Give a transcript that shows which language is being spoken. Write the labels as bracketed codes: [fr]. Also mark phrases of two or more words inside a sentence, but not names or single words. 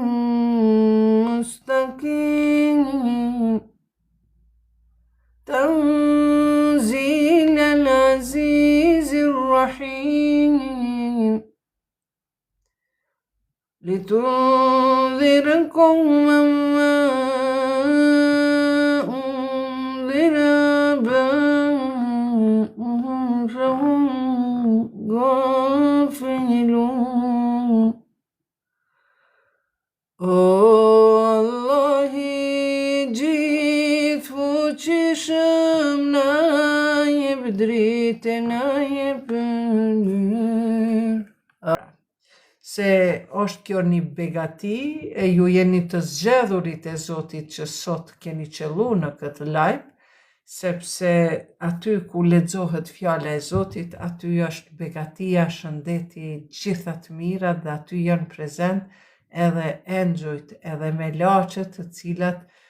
[ar] مستقيم تنزيل العزيز الرحيم لتنذر قوما ما أنذر آباؤهم فهم غافلون. [sq] Allahi gjithë fuqishëm na jep dritë, na jep se është kjo një begati e ju jeni të zgjedhurit e Zotit që sot keni qellu në këtë live, sepse aty ku lexohet fjala e Zotit, aty është begatia, shëndeti, gjitha të mirat dhe aty janë prezent edhe engjujt, edhe melaqet të cilat